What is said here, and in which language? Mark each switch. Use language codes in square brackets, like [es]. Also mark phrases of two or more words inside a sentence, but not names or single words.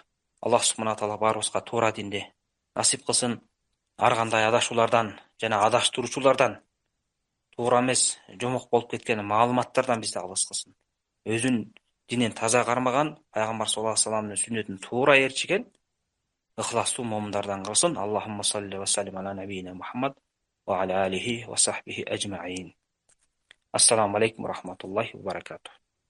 [ky] Аллах субхана таала баарыбызга туура динди насип кылсын. Ар кандай адашуулардан жана адаштыруучулардан, туура эмес, жомок болуп кеткен маалыматтардан бизди алыс кылсын. Өзүнүн динин таза кармаган, пайгамбар [ar] صلى الله عليه وسلم [ky] сүннөтүн туура ээрчиген ыхластуу момундардан кылсын. [ar] اللهم صل وسلم على نبينا محمد وعلى آله وصحبه أجمعين. السلام عليكم ورحمة الله وبركاته.